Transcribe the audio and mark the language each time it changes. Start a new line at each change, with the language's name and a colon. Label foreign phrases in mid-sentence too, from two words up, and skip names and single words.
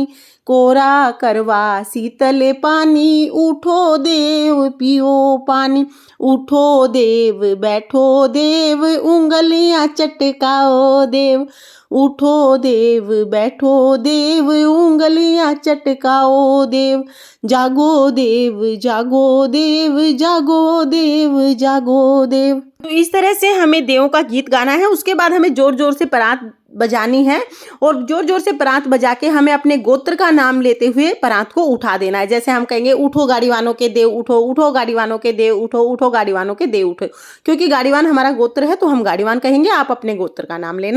Hindi: कोरा करवा शीतल पानी, उठो देव पियो पानी। उठो देव बैठो देव, उंगलियां चटकाओ देव। उठो देव बैठो देव, उंगलियां चटकाओ देव। जागो देव जागो देव, जागो देव जागो देव। तो इस तरह से हमें देवों का गीत गाना है। उसके बाद हमें जोर जोर से परात बजानी है और जोर जोर से परात बजा के हमें अपने गोत्र का नाम लेते हुए परात को उठा देना है। जैसे हम कहेंगे, उठो गाड़ीवानों के देव उठो, उठो गाड़ीवानों के देव उठो, उठो गाड़ीवानों के देव उठो। क्योंकि गाड़ीवान हमारा गोत्र है तो हम गाड़ीवान कहेंगे, आप अपने गोत्र का नाम लेना।